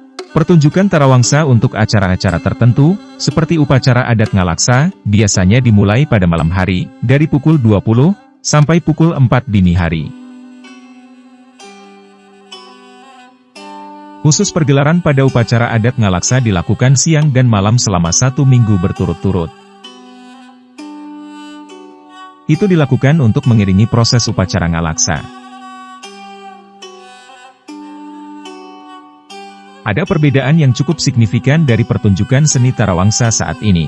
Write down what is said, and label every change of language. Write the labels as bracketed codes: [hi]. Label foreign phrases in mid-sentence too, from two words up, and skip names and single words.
[id] Pertunjukan tarawangsa untuk acara-acara tertentu, seperti upacara adat Ngalaksa, biasanya dimulai pada malam hari, dari pukul 20, sampai pukul 4 dini hari. Khusus pergelaran pada upacara adat Ngalaksa dilakukan siang dan malam selama 1 minggu berturut-turut. Itu dilakukan untuk mengiringi proses upacara Ngalaksa. Ada perbedaan yang cukup signifikan dari pertunjukan seni tarawangsa saat ini.